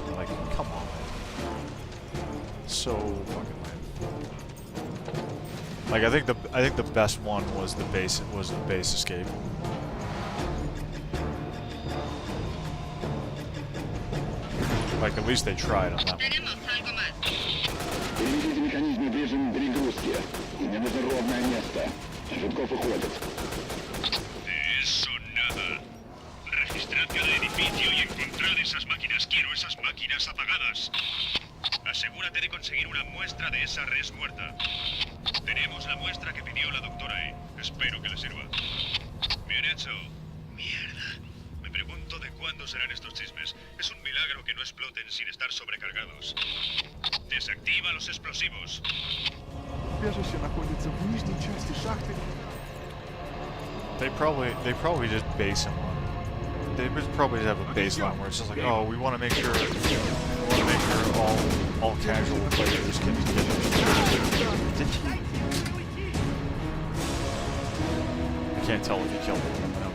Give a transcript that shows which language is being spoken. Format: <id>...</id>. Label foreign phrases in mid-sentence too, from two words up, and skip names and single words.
<en>Like, come on, man. So fucking lame. Like, I think the best one was the base escape. Like, at least they tried on that one.</en> <ru>Переведите механизмы в режим перегрузки. Мне нужно ровное место. Жутков уходит.</ru> <es>De eso nada. Registrad cada edificio y encontrad esas máquinas. Quiero esas máquinas apagadas. Asegúrate de conseguir una muestra de esa res muerta. Tenemos la muestra que pidió la doctora E. Espero que le sirva. Bien hecho. Mierda. Me pregunto de cuándo serán estos chismes. Es un milagro que no exploten sin estar sobrecargados. Desactiva los explosivos.</es> <ru>Убежище находится в нижней части шахты.</ru> <en>They probably just base him on. They probably have a baseline where it's just like, oh, we want to make sure all casual players can get their. I can't tell if he killed him.</en>